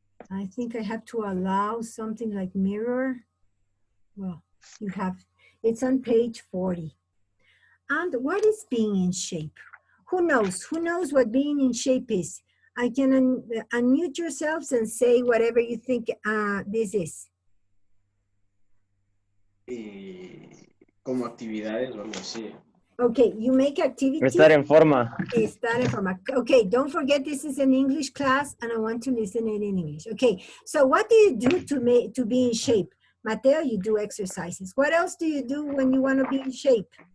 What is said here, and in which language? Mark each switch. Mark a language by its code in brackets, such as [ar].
[en] I think I have to allow something like mirror. Well, you have, it's on page 40. And what is being in shape? Who knows? Who knows what being in shape is? I can unmute yourselves and say whatever you think this is. [es] Como actividades o algo así. [en] Okay, you make activities. [es] Estar en forma. Estar en forma. [en] Okay, don't forget this is an English class and I want to listen it in English. Okay, so what do you do to be in shape? Mateo, you do exercises. What else do you do when you want to be in shape?